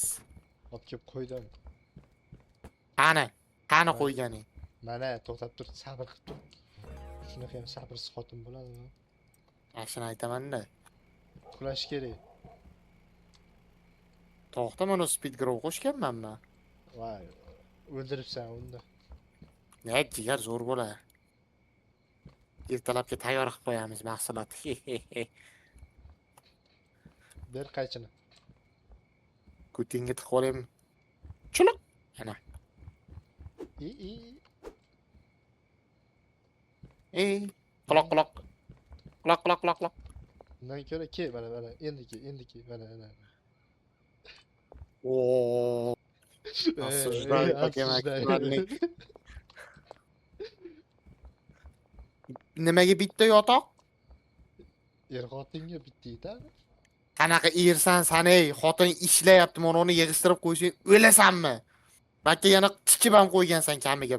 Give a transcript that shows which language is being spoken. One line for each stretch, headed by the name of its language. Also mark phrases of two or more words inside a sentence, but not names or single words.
Uzbek: Olib kelib qo'ydim. Qani qo'yganing? Mana, to'xtab tur, sabr qilib tur. Shunaqa ham sabrsiz xotin bo'ladimi? Yaxshini aytaman-da. Uxlash kerak. To'xta, mana
English: speed grow
Uzbek: qo'shganman-mi? Voy, o'ldiribsan unda. Ne, jigar zo'r bo'lar. Ertalabga tayyor qilib qo'yamiz mahsulot. Ber qaychini. Ko'tingga tiqib olaymi? Chuluq. Ana. Quloq. Undan ko'ra mana, endi ke, mana.
Russian: Oo. Осуждаю, Осуждаю.
Uzbek: Nimaga bitta yotoq? Xotinga bitta yetadi. Qanaqa ersan san ey, xotin ishlayapti, mana uni yig'ishtirib qo'ysang o'lasanmi? Balki yana tikib ham qo'ygansan kamiga.